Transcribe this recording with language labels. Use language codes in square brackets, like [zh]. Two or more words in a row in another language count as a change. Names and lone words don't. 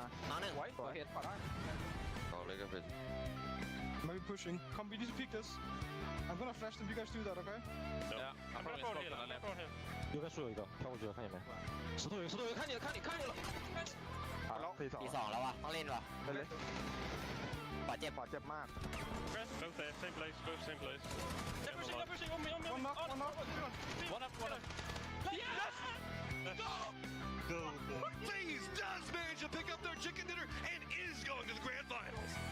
[th] น้องหนึ่งโอเคขวาได้ [en] Maybe pushing. Come, we need to pick this. I'm gonna flash them. You guys do that, okay? Yeah. I'm gonna throw here. [zh] 右边树有一个，跳过去了，看见没？石头有，看你了。好，第 [th] 2 แล้วว่ะต้องเล่นว่ะ ไปเลย บาดเจ็บมาก [en] Press. Both there. Same place. They're pushing. On me. One knock. One up. Yes! Go. Please does manage to pick up their chicken dinner and is going to the grand finals.